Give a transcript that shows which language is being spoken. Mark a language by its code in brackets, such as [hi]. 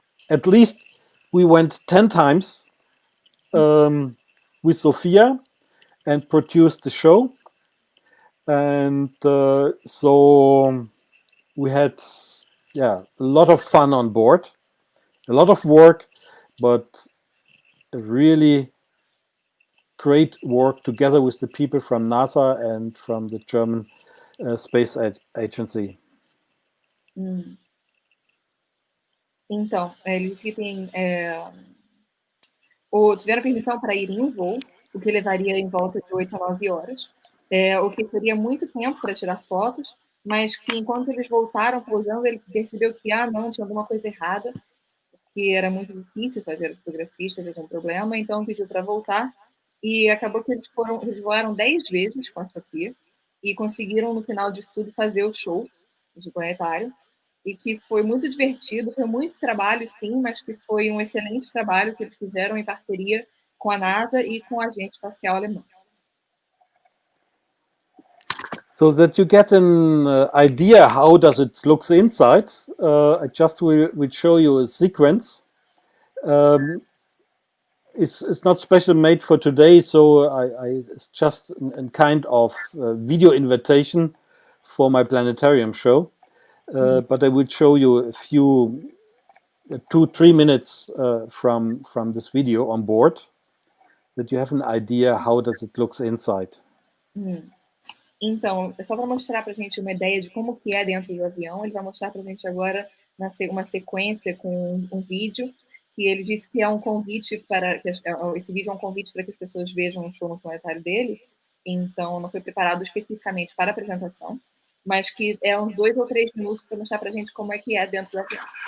[en] At least we went 10 times with Sophia and produced the show, and so we had a lot of fun on board, a lot of work, but really great work together with the people from NASA and from the German Space Agency. [pt] Então, eles que tiveram permissão para ir em um voo, o que levaria em volta de 8 a 9 horas, o que seria muito tempo para tirar fotos, mas que enquanto eles voltaram pousando, ele percebeu que, não, tinha alguma coisa errada, que era muito difícil fazer fotografia, teve algum problema, então pediu para voltar, e acabou que eles voaram 10 vezes com a Sofia, e conseguiram, no final disso tudo, fazer o show de planetário, e que foi muito divertido, foi muito trabalho, sim, mas que foi um excelente trabalho que eles fizeram em parceria com a NASA e com a Agência Espacial Alemã. [en] So that you get an idea how does it looks inside, I just will show you a sequence. It's not special made for today, so it's just a kind of video invitation for my planetarium show. But I will show you a few 2-3 minutes from this video on board, that you have an idea how does it looks inside. [pt] Então, só para mostrar para a gente uma ideia de como que é dentro do avião, ele vai mostrar para a gente agora uma sequência com um vídeo, que ele disse que é um convite esse vídeo é um convite para que as pessoas vejam o show no planetário dele, então não foi preparado especificamente para a apresentação, mas que é uns 2 ou 3 minutos para mostrar para a gente como é que é dentro do avião.